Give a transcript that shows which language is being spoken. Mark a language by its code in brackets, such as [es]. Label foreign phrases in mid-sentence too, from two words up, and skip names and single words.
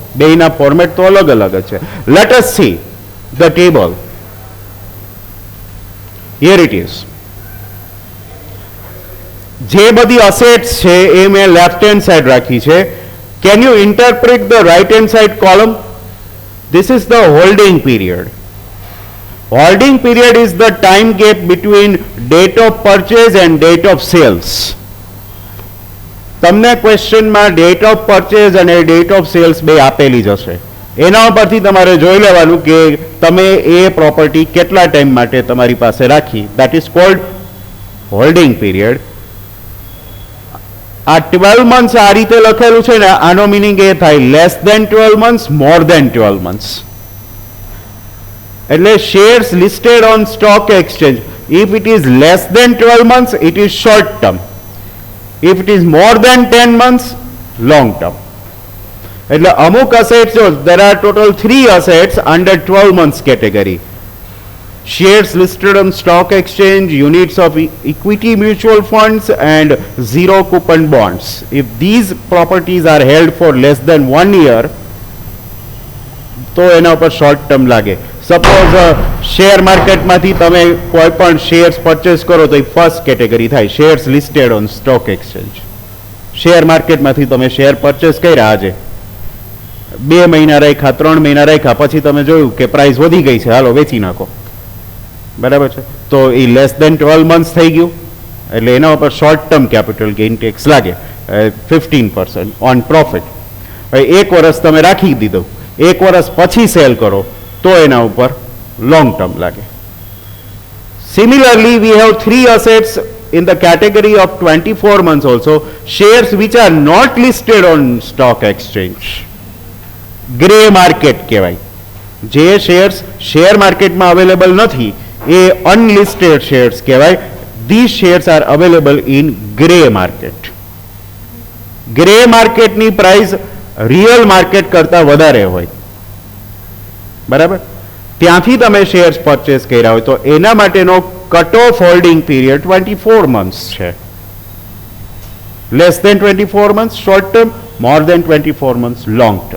[gu] બેયના ફોર્મેટ તો અલગ અલગ જ છે. [en] Let us see the table. Here it is. [gu] જે બધી અસેટ્સ છે એ મેં [en] left hand side [gu] રાખી છે. [en] Can you interpret the right hand side column? This is the holding period. Holding period is the time gap between date of purchase and date of sales. [gu] તમને ક્વેશ્ચનમાં [en] date of purchase [gu] અને [en] date of sales [gu] બે આપેલી જ હશે. એના ઉપરથી તમારે જોઈ લેવાનું કે તમે એ પ્રોપર્ટી કેટલા ટાઈમ માટે તમારી પાસે રાખી. [en] That is called holding period. [gu] આ 12 months આ રીતે લખેલું છે ને, આનો મિનિંગ એ થાય [en] less than 12 months, more than 12 months. એટલે shares listed on stock exchange, if it is less than 12 months, it is short term. If it is more than 10 months, long term. [gu] એટલે અમુક અસેટ્સ જો, [en] there are total 3 assets under 12 months category. Shares listed on stock exchange, units of equity mutual funds and zero coupon bonds. If these properties are held for less than 1 year, [gu] તો એના ઉપર [en] short term [gu] લાગે. સપોઝ શેર માર્કેટમાંથી તમે કોઈ પણ શેર્સ પરચેસ કરો તો એ ફર્સ્ટ કેટેગરી થાય, [en] shares listed on stock exchange. [gu] શેર માર્કેટમાંથી તમે શેર પરચેસ કર્યા, આજે 2 મહિના રાખ્યા, 3 મહિના રાખ્યા, પછી તમે જોયું કે પ્રાઇસ વધી ગઈ છે, હાલો વેચી નાખો, બરાબર છે, તો એ [en] less than 12 months [gu] થઈ ગયું, એટલે એના ઉપર [en] short term capital gain tax [gu] લાગે 15% [en] on profit. [gu] હવે 1 વર્ષ તમે રાખી દીધું, 1 વર્ષ પછી સેલ કરો તો એના ઉપર [en] long term [gu] લાગે. [en] Similarly, we have 3 assets in the category of 24 months also, shares which are not listed on stock exchange. grey market [gu] કહેવાય, જે શેર્સ શેર માર્કેટમાં અવેલેબલ નથી એ [en] unlisted shares [gu] કહેવાય. [en] These shares are available in grey market. [gu] ગ્રે માર્કેટની પ્રાઇસ [en] real market [gu] કરતા વધારે હોય, બરાબર, ત્યાંથી તમે શેર્સ પરચેસ કર્યા હોય તો એના માટેનો [en] cut off holding period 24 months [gu] છે. [en] less than 24 months short term, more than 24 months long term.